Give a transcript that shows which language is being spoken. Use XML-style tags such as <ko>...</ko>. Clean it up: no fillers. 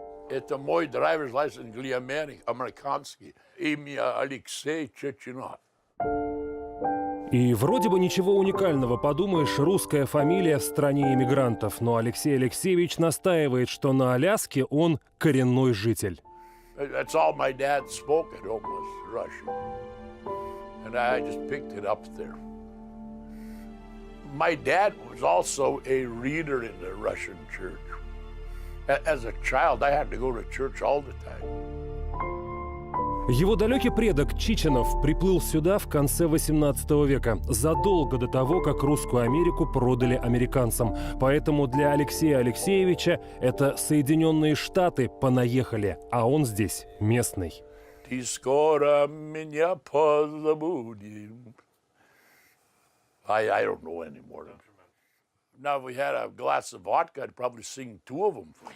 <ru>Это мой</ru> <en>driver's license</en> <ru>для американский. Имя Алексей Чиченов. И вроде бы ничего уникального, подумаешь, русская фамилия в стране иммигрантов. Но Алексей Алексеевич настаивает, что на Аляске он коренной житель.</ru> <en>That's all my dad spoke at home was Russian. And I just picked it up there. My dad was also a reader in the Russian church. As a child, I had to go to church all the time.</en> <ru>Его далекий предок Чиченов приплыл сюда в конце 18 века, задолго до того, как Русскую Америку продали американцам. Поэтому для Алексея Алексеевича это Соединенные Штаты понаехали, а он здесь местный. Ты скоро меня позабудем.</ru> <en>I don't know anymore. Now, if we had a glass of vodka, I'd probably sing two of them.</en>